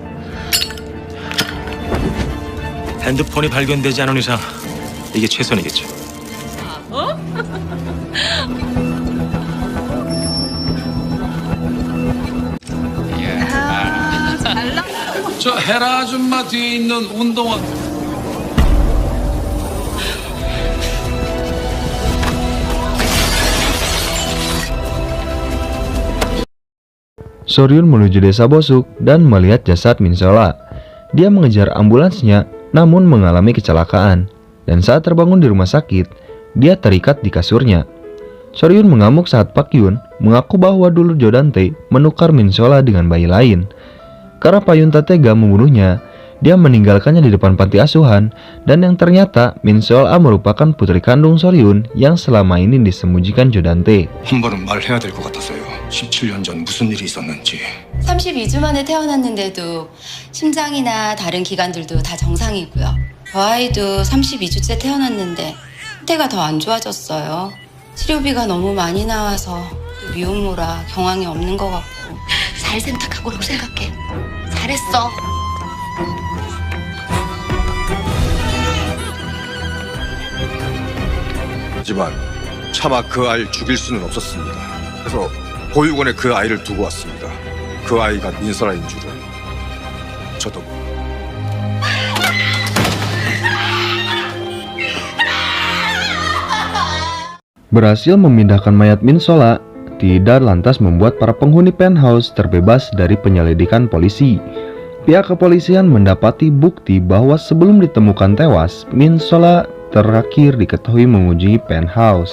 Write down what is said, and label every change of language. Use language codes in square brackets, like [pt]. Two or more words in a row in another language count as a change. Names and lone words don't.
[ko] 핸드폰이 발견되지 않은 이상 이게 최선이겠죠. 저 헤라 아줌마 뒤에 있는 운동화. [id] Soryun menuju desa Bosuk dan melihat jasad Min Sola. Dia mengejar ambulansnya namun mengalami kecelakaan. Dan saat terbangun di rumah sakit, dia terikat di kasurnya. Soryun mengamuk saat Pak Yoon mengaku bahwa dulu Jodante menukar Min Sola dengan bayi lain. Karena Pak Yoon tak tega membunuhnya, dia meninggalkannya di depan panti asuhan, dan yang ternyata Min Sola merupakan putri kandung Soryun yang selama ini disembunyikan Jodante. [ko] 한 번은 말해야 될 것 같아서요. 17년 전 무슨 일이 있었는지. 32주 만에 태어났는데도 심장이나 다른 기관들도 다 정상이고요. 저 아이도 32주째 태어났는데 상태가 더 안 좋아졌어요. 치료비가 너무 많이 나와서 미혼모라 경황이 없는 것 같고. 잘 선택하고라고 생각해. 잘했어. 하지만 차마 그 아이를 죽일 수는 없었습니다. 그래서 보육원에 그 아이를 두고 왔습니다. 그 아이가 민설아인 줄은 저도. [id] Berhasil memindahkan mayat Min Sola tidak lantas membuat para penghuni penthouse terbebas dari penyelidikan polisi. Pihak kepolisian mendapati bukti bahwa sebelum ditemukan tewas, Min Sola terakhir diketahui mengunjungi penthouse.